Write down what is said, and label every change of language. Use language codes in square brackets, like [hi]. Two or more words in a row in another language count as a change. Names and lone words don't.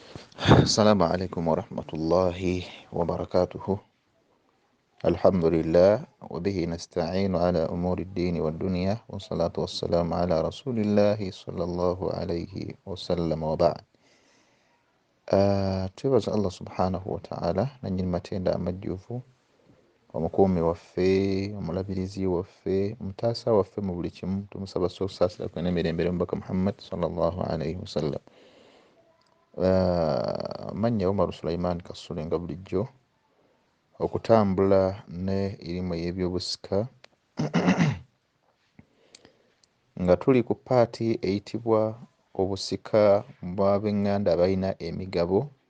[ar] السلام عليكم ورحمة الله وبركاته. الحمد لله وبه نستعين على أمور الدين والدنيا، والصلاة والسلام على رسول الله صلى الله عليه وسلم وبعد. [lg] twebaza Allah [ar] سبحانه وتعالى [lg] nannyini matenda amajjuvu, omukuumi waffe, omulabirizi waffe, mutaasa waffe mu buli kimu. Tumusaba okusaasira n'emirembe omubaka Muhammad [ar] صلى الله عليه وسلم. [lg] Mannya Omar Sulaiman Kasule nga bulijjo, okutambula ne erimu y'ebyobusika nga tuli ku paati eyitibwa obusika bw'ab'eŋŋanda abalina emigabo.